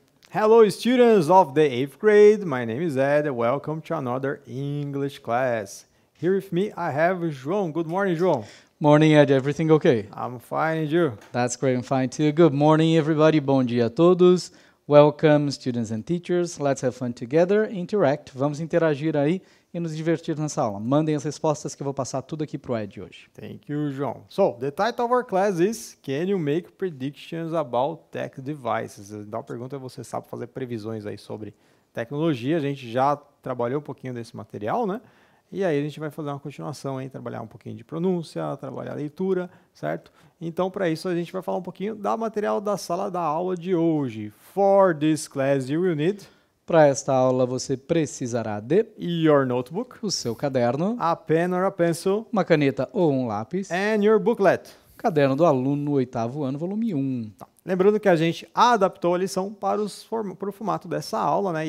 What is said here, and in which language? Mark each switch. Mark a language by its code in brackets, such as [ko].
[en] Hello, students of the 8th grade. My name is Ed. Welcome to another English class. Here with me, I have João. Good morning, João. Morning, Ed. Everything okay? I'm fine, and you? That's great. I'm fine too. Good morning, everybody. [pt] Bom dia a todos. [en] Welcome, students and teachers. Let's have fun together. Interact. [pt] Vamos interagir aí e nos divertir nessa aula. Mandem as respostas que eu vou passar tudo aqui pro Ed hoje. [en] Thank you, João. So, the title of our class is Can you make predictions about tech devices? [pt] Então, a pergunta é: você sabe fazer previsões aí sobre tecnologia? A gente já trabalhou um pouquinho desse material, né? E aí a gente vai fazer uma continuação, hein? Trabalhar um pouquinho de pronúncia, trabalhar a leitura, certo? Então, para isso, a gente vai falar um pouquinho da material da sala da aula de hoje. [en] For this class, you will need [pt] Para esta aula, você precisará de [en] your notebook, [pt] o seu caderno, [en] a pen or a pencil, [pt] uma caneta ou um lápis, [en] and your booklet. [pt] caderno do aluno no 8º ano, volume 1. Tá. Lembrando que a gente adaptou a lição para o formato dessa aula, né?